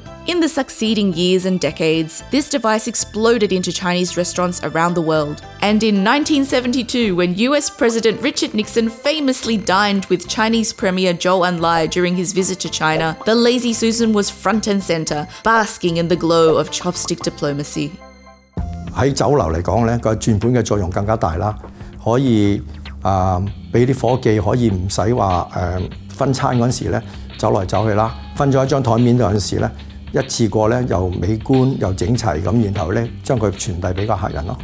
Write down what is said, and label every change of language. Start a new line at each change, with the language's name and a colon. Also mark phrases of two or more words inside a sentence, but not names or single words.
English: In the succeeding years and decades, this device exploded into Chinese restaurants around the world. And in 1972, when US President Richard Nixon famously dined with Chinese Premier Zhou Enlai during his visit to China, the Lazy Susan was front and center, basking in the glow of chopstick diplomacy.
Cantonese: 喺酒樓嚟講咧，個轉盤嘅作用更加大啦，可以俾啲伙計可以唔使話分餐嗰陣時咧走來走去啦，分咗一張台面嗰陣時咧，一次過咧又美觀又整齊咁，然後咧將佢傳遞俾個客人咯。